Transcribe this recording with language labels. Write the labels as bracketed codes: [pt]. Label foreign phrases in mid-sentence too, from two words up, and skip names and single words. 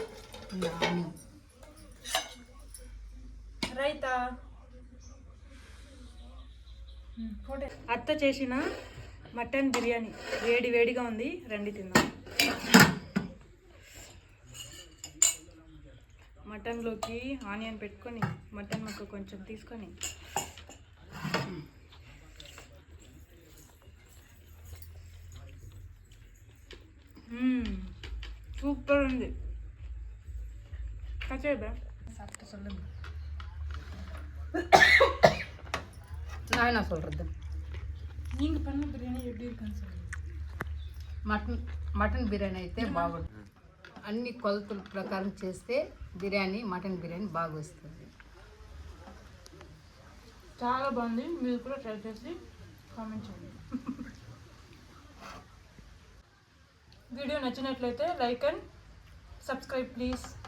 [te] రైతా అత్త చేసిన మటన్ బిర్యానీ వేడి వేడిగా ఉంది, రండి తిందాం. మటన్లోకి ఆనియన్ పెట్టుకొని మటన్ ముక్క కొంచెం తీసుకొని சூப்பர் ఉంది. [ta] கச்சேபே சாப்பிட்டு சொல்லுங்க. நான் என்ன சொல்கிறது, நீங்கள் பண்ண பிரியாணி எப்படி இருக்குன்னு சொல்லுங்கள். [te] మటన్ బిర్యానీ అయితే బాగుంటుంది. అన్ని కొలతల ప్రకారం చేస్తే బిర్యానీ మటన్ బిర్యానీ బాగా వస్తుంది. చాలా బాగుంది, మీరు కూడా ట్రై చేసి కామెంట్ చేయండి. వీడియో నచ్చినట్లయితే [en] like and subscribe please.